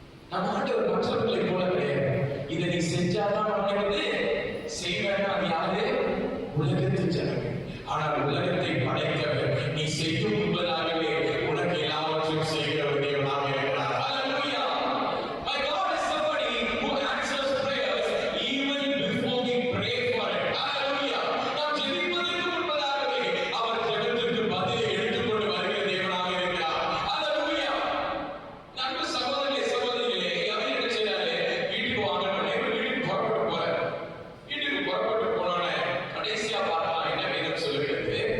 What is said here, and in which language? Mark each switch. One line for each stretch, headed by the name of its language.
Tamil: நம்ம ஆண்டவர் மற்றவர்களை போல கிடையாது. இதை நீ செஞ்சாதான் உனக்கு செய்வேன். அது யாரு? உலகத்து ஜனங்கள். ஆனால் உலகத்தை படைத்தவர் நீ செய்யும் முன்பதாகவே உனக்கு எல்லாவற்றையும் செய்கிற ஒரு தேவனாக இருக்கிறார். Hallelujah.
English: My God is somebody who answers prayers even before we pray for it. Hallelujah.
Tamil: நாம் ஜெபிப்பதற்கு முன்பதாகவே அவர் ஜெபத்திற்கு பதிலை எடுத்துக்கொண்டு வருகிற தேவனாக இருக்கிறார். Hallelujah. நண்பு சகோதரிகளே, அவர் என்ன செய்றாரு? வீட்டுக்கு வாங்கணும்னே வீட்டுக்கு புறப்பட்டு போறாரு. வீட்டுக்கு புறப்பட்டு போனோடனே கடைசியா பார்க்கலாம் என்ன வேதம் சொல்லுகிறது?